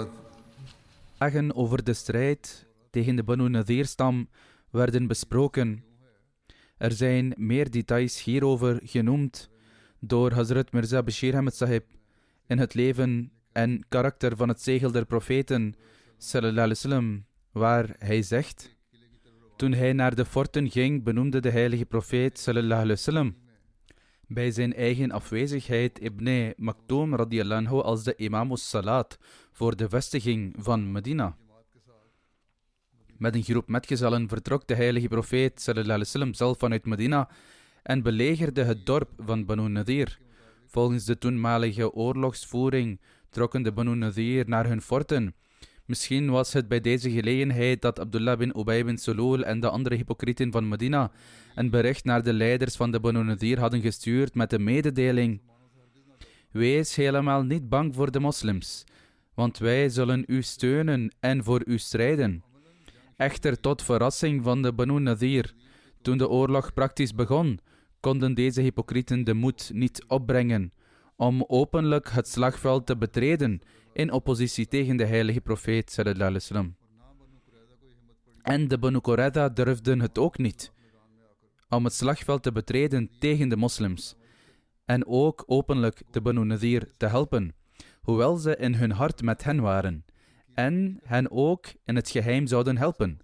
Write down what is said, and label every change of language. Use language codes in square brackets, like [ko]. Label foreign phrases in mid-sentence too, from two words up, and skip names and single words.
[nl] Vragen over de strijd tegen de Banu Nadir-stam werden besproken. Er zijn meer details hierover genoemd door Hazrat Mirza Bashir Ahmed Sahib in het leven en karakter van het zegel der profeten, [ar] صلى الله عليه وسلم, [nl] waar hij zegt: toen hij naar de forten ging, benoemde de heilige profeet, [ar] صلى الله عليه وسلم, [nl] bij zijn eigen afwezigheid Ibn Maktoum [ar] رضي الله عنه [nl] als de [ar] إمام صلاة [nl] voor de vestiging van Medina. Met een groep metgezellen vertrok de heilige profeet [ar] صلى الله عليه وسلم [nl] zelf vanuit Medina en belegerde het dorp van Banu Nadir. Volgens de toenmalige oorlogsvoering trokken de Banu Nadir naar hun forten. Misschien was het bij deze gelegenheid dat Abdullah bin Ubay bin Sulul en de andere hypocrieten van Medina een bericht naar de leiders van de Banu Nadir hadden gestuurd met de mededeling: wees helemaal niet bang voor de moslims, want wij zullen u steunen en voor u strijden. Echter, tot verrassing van de Banu Nadir, toen de oorlog praktisch begon, konden deze hypocrieten de moed niet opbrengen om openlijk het slagveld te betreden in oppositie tegen de heilige profeet [ar] صلى الله عليه وسلم. [nl] En de Banu Qurayza durfden het ook niet om het slagveld te betreden tegen de moslims en ook openlijk de Banu Nadir te helpen, hoewel ze in hun hart met hen waren en hen ook in het geheim zouden helpen.